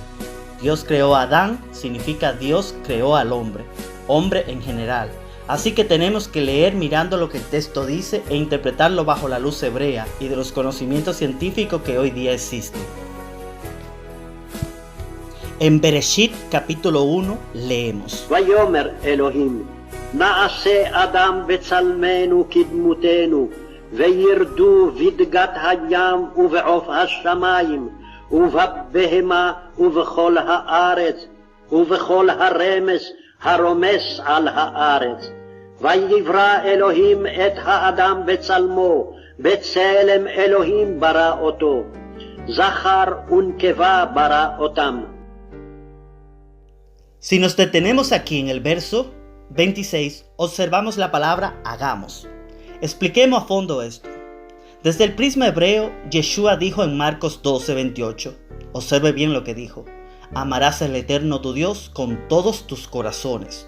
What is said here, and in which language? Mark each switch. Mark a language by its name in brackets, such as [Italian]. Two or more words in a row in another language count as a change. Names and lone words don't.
[Spanish] Dios creó a Adán significa Dios creó al hombre, hombre en general. Así que tenemos que leer mirando lo que el texto dice e interpretarlo bajo la luz hebrea y de los conocimientos científicos que hoy día existen. En Bereshit capítulo 1 leemos: [Hebrew] ויאמר אלוהים, נעשה אדם בצלמנו כדמותנו, וירדו בדגת הים ובעוף השמיים, ובבהמה ובכל הארץ, ובכל הרמס הרומס על הארץ. ויברא אלוהים את האדם בצלמו, בצלם אלוהים ברא אותו, זכר ונקבה ברא אותם. [Spanish] Si nos detenemos aquí en el verso 26, observamos la palabra hagamos. Expliquemos a fondo esto. Desde el prisma hebreo, Yeshua dijo en Marcos 12:28, observe bien lo que dijo: amarás al Eterno tu Dios con todos tus corazones.